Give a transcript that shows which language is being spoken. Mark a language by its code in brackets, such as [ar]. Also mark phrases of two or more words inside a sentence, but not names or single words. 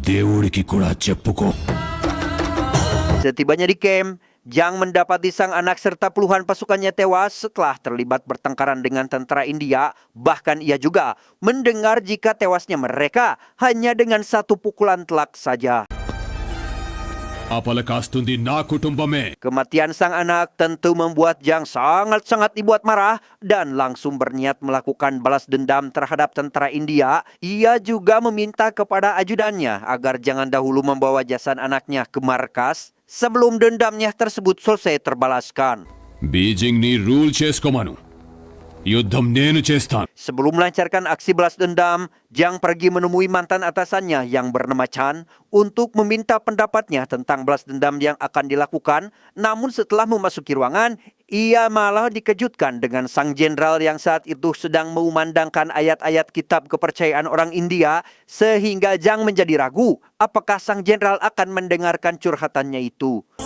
[id] Setibanya di kamp, Jang mendapati sang anak serta puluhan pasukannya tewas setelah terlibat bertengkaran dengan tentara India. Bahkan ia juga mendengar jika tewasnya mereka hanya dengan satu pukulan telak saja. [te] అపలకాస్తుంది నా కుటుంబమే. [id] Kematian sang anak tentu membuat Jang sangat-sangat dibuat marah dan langsung berniat melakukan balas dendam terhadap tentara India. Ia juga meminta kepada ajudannya agar jangan dahulu membawa jasad anaknya ke markas sebelum dendamnya tersebut selesai terbalaskan. [te] బీజింగ్ ని రూల్ చేసుకోమను. యుద్ధం నేను చేస్తాను. [id] Sebelum melancarkan aksi balas dendam, Jang pergi menemui mantan atasannya yang bernama Chan untuk meminta pendapatnya tentang balas dendam yang akan dilakukan. Namun setelah memasuki ruangan, ia malah dikejutkan dengan sang jenderal yang saat itu sedang mengumandangkan ayat-ayat kitab kepercayaan orang India, sehingga Jang menjadi ragu apakah sang jenderal akan mendengarkan curhatannya itu.